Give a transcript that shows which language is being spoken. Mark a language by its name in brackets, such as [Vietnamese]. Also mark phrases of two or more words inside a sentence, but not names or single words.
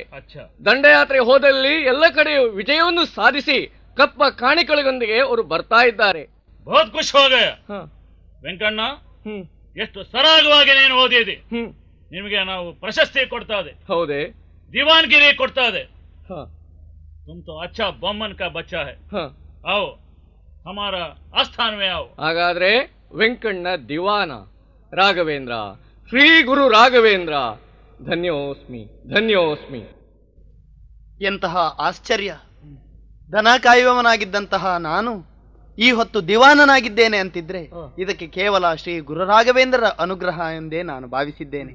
[Kannada] ದಂಡಯಾತ್ರೆ ಹೋದಲ್ಲಿ ಎಲ್ಲ ಕಡೆಯೂ ವಿಜಯವನ್ನು ಸಾಧಿಸಿ ಕಪ್ಪ ಕಾಣಿಕೆಗಳೊಂದಿಗೆ ಅವರು ಬರ್ತಾ ಇದ್ದಾರೆ. [Hindi] बहुत खुशी [Kannada] ಹೋಗ ವೆಂಕಣ್ಣ, ಎಷ್ಟು ಸರಾಗವಾಗಿ ನೀನು ಓದಿದಿ. ನಿಮಗೆ ನಾವು ಪ್ರಶಸ್ತಿ ಕೊಡ್ತಾ ಇದೆ. ಹೌದೇ? ದಿವಾನ್ಗಿರಿ ಕೊಡ್ತಾ ಇದೆ. [Hindi] तुम तो अच्छा बम्मन का बच्चा है. आओ हमारा आस्थान में आओ. [Kannada] ಹಾಗಾದ್ರೆ ವೆಂಕಣ್ಣ ದಿವಾನ ರಾಘವೇಂದ್ರ, ಶ್ರೀ ಗುರು ರಾಘವೇಂದ್ರ, [Sanskrit] ಧನ್ಯೋಸ್ಮಿ ಧನ್ಯೋಸ್ಮಿ. [Kannada] ಎಂತಹ ಆಶ್ಚರ್ಯ! ದನ ಕಾಯುವವನಾಗಿದ್ದಂತಹ ನಾನು ಈ ಹೊತ್ತು ದಿವಾನನಾಗಿದ್ದೇನೆ ಅಂತಿದ್ರೆ ಇದಕ್ಕೆ ಕೇವಲ ಶ್ರೀ ಗುರು ರಾಘವೇಂದ್ರರ ಅನುಗ್ರಹ ಎಂದೇ ನಾನು ಭಾವಿಸಿದ್ದೇನೆ.